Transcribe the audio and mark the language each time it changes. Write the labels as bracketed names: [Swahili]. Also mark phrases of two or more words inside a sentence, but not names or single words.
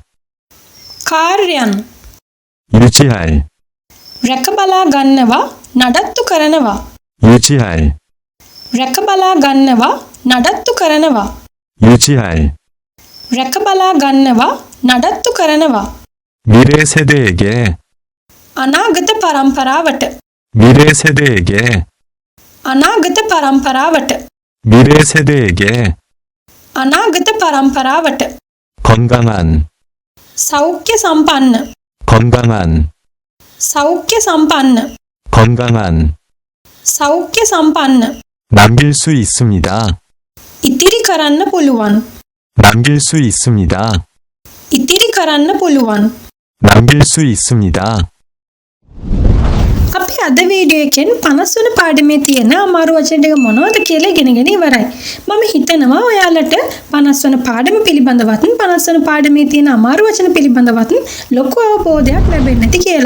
[Sinhala] කාර්යයන් [Korean] 유지할, [Sinhala] රැකබලා ගන්නවා නඩත්තු කරනවා [Korean] 유지할, [Sinhala] රැකබලා ගන්නවා නඩත්තු කරනවා [Korean] 유지할, [Sinhala] රැකබලා ගන්නවා නඩත්තු කරනවා [Korean] 미래 세대에게, [Sinhala] අනාගත පරම්පරාවට [Korean] 미래 세대에게, [Sinhala] අනාගත පරම්පරාවට [Korean] 미래 세대에게 [Sinhala] අනාගත පරම්පරාවට [Korean] 건강한, [Sinhala] සෞඛ්‍ය සම්පන්න [Korean] 건강한, [Sinhala] සෞඛ්‍ය සම්පන්න [Korean] 건강한, [Sinhala] සෞඛ්‍ය සම්පන්න [Korean] 남길 수 있습니다. [Sinhala] ඉතිරි කරන්න පුළුවන් [Korean] 남길 수 있습니다. [Sinhala] ඉතිරි කරන්න පුළුවන් [Korean] 남길 수 있습니다. [Sinhala] අපි අද වීඩියෝ එකෙන් 50 වන පාඩමේ තියෙන අමාරු වචන ටික මොනවද කියලා ඉගෙනගෙන ඉවරයි. මම හිතනවා ඔයාලට 50 වන පාඩම පිළිබඳවත් 50 වන පාඩමේ තියෙන අමාරු වචන පිළිබඳවත් ලොකු අවබෝධයක් ලැබෙන්නේ නැති කියලා.